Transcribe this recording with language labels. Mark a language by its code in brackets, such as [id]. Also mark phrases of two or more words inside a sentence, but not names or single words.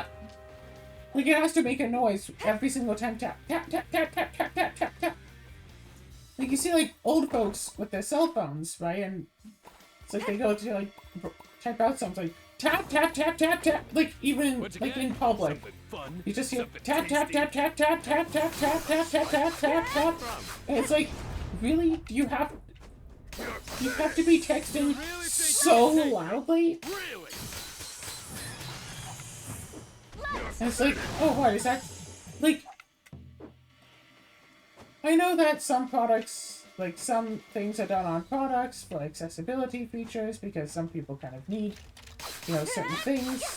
[en] Like it has to make a noise every single time. Tap tap tap tap tap tap tap tap tap. Like you see, like old folks with their cell phones, right? And it's like they go to like type out something, tap tap tap tap tap. Like even like in public, Something fun, you just hear something tap tap tasty. tap tap tap tap tap tap tap tap tap tap. And it's like, really? Do you have to be texting so loudly? Really? And it's like, oh, what is that? Like, I know that some products, like some things are done on products for accessibility features because some people kind of need, you know, certain things.